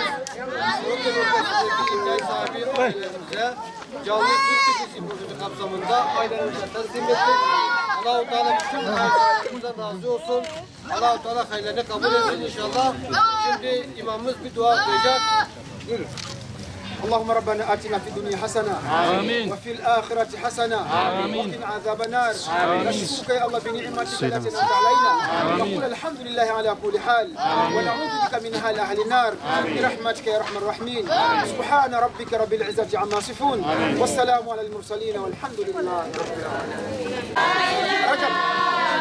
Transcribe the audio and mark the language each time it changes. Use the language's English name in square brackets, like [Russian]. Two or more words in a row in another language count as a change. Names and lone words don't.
[Turkish] Uganda bölgesindeki ihtiyaç sahibi ailelerimize canlı süt keçisi projesi kapsamında ailelerimize teslim ettik. Allah-u Teala bütün hayırlarımızdan razı olsun. Allah-u Teala hayırlarını kabul etsin inşallah. Şimdi imamımız bir dua okuyacak. Buyurun. [Arabic] اللهم ربنا آتنا في الدنيا حسنة وفي الآخرة حسنة وقنا عذاب النار نشكرك يا الله بنعمتك التي أنعمت علينا نقول الحمد لله على كل حال ونعوذ بك من حال أهل النار برحمتك يا أرحم الراحمين سبحان ربك رب العزة عما يصفون والسلام على المرسلين والحمد لله رب العالمين.